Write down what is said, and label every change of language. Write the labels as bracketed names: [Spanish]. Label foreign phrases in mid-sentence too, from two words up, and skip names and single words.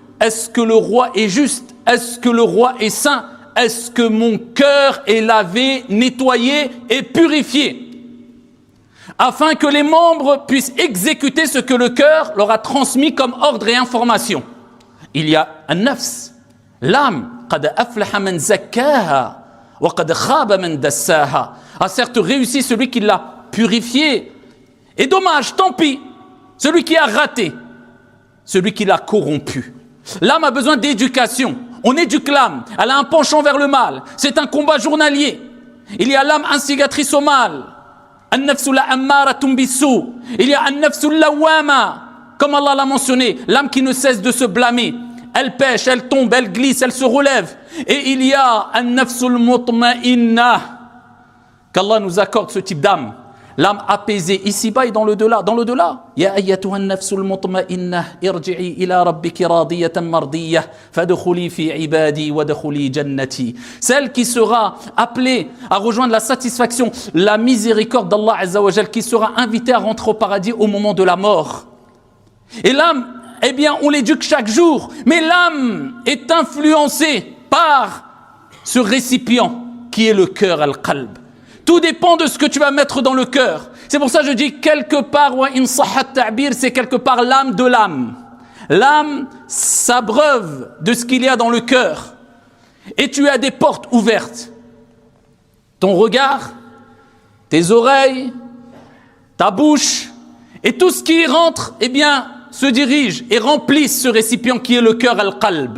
[French] Est-ce que le roi est juste? Est-ce que le roi est saint? Est-ce que mon cœur est lavé, nettoyé et purifié? Afin que les membres puissent exécuter ce que le cœur leur a transmis comme ordre et information. Il y a un nafs, l'âme, [Arabic] قد أفلح من زكاها وقد خاب من دساها. [French] A certes réussi celui qui l'a purifié. Et dommage, tant pis, celui qui a raté, celui qui l'a corrompu. L'âme a besoin d'éducation. On éduque l'âme, elle a un penchant vers le mal. C'est un combat journalier. Il y a l'âme instigatrice au mal. [Arabic] النفس لأمارة بالسوء. [French] Il y a [Arabic] النفس لوامة, [French] comme Allah l'a mentionné, l'âme qui ne cesse de se blâmer. Elle pêche, elle tombe, elle glisse, elle se relève. Et il y a [Arabic] النفس المطمئنة, [French] qu'Allah nous accorde ce type d'âme. L'âme apaisée ici-bas et dans le delà. Dans le delà, [Arabic] يا أيتها النفس المطمئنة ارجعي إلى ربك راضية مرضية فادخلي في عبادي وادخلي جنتي. [French] Celle qui sera appelée à rejoindre la satisfaction, la miséricorde d' [Arabic] الله عز وجل, [French] qui sera invitée à rentrer au paradis au moment de la mort. Et l'âme, eh bien, on l'éduque chaque jour, mais l'âme est influencée par ce récipient qui est le cœur al-qalb. Tout dépend de ce que tu vas mettre dans le cœur. C'est pour ça que je dis quelque part, [Arabic] وإن صح التعبير, [French] c'est quelque part l'âme de l'âme. L'âme s'abreuve de ce qu'il y a dans le cœur. Et tu as des portes ouvertes. Ton regard, tes oreilles, ta bouche, et tout ce qui y rentre, eh bien, se dirige et remplisse ce récipient qui est le cœur al-qalb.